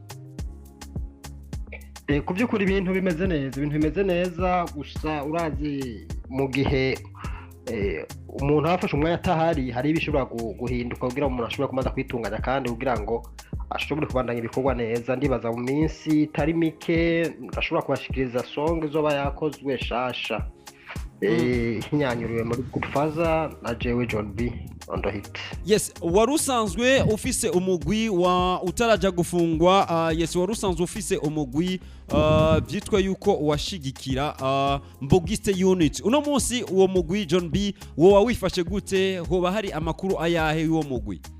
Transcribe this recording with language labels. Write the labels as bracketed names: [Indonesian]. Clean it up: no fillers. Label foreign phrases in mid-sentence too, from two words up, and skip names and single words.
[Rundi] Ku by'ukuri ibintu bimeze neza, gusa urazi mu gihe umuntu afashe umwanya atahari hari ibishobora guhinduka kugira umuntu ashobora kumaza kwitunganya kandi kugira ngo ashobore kubandanya ibikorwa neza. Ndibaza mu minsi itari mike ashobora kubashikiriza song zoba yakozwe shasha hinyanyuriwe muri Good Father na jewe John B [English] on the hit. [Rundi] Yes, warusanzwe ufise umugwi wa utaraja gufungwa. Warusanzwe ufise umugwi byitwa yuko washigikira Mbugiste Unit. Uno munsi uwo mugwi John B wowa wifashe gute? Hoba hari amakuru ayahe y'uwo mugwi?